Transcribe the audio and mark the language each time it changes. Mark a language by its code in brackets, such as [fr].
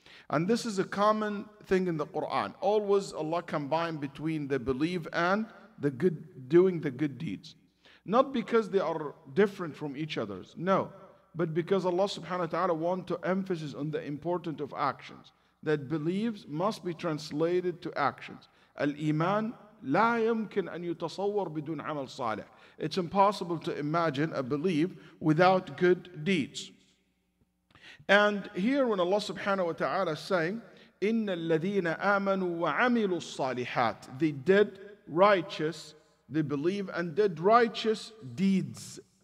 [en] And this is a common thing in the Quran. Always Allah combine between the belief and the good, doing the good deeds. Not because they are different from each other, no, but because Allah subhanahu wa ta'ala wants to emphasize on the importance of actions. That beliefs must be translated to actions. [ar] Al-Iman لا يمكن أن يتصور بدون عمل صالح. [en] It's impossible to imagine a belief without good deeds. And here when Allah subhanahu wa ta'ala is saying, [ar] إِنَّ الَّذِينَ آمَنُوا وَعَمِلُوا الصَّالِحَاتِ [en] They did righteous, they believe and did righteous deeds.